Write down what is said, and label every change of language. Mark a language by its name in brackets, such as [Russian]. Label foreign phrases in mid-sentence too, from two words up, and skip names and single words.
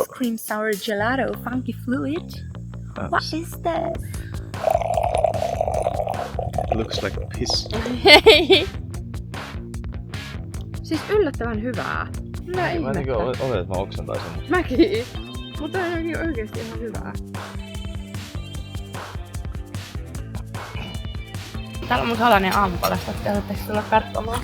[English] Ice cream sour gelato, funky fluid. What is this? It looks like piss. [Finnish] Siis yllättävän hyvää. Hyvää Mä ihmettä. niinku oletin, että mä oksentaisin. Mäkin. Mutta on oikeesti ihan hyvää. Täällä on mun salainen aamupalasta, että haluaisi tulla katsomaan.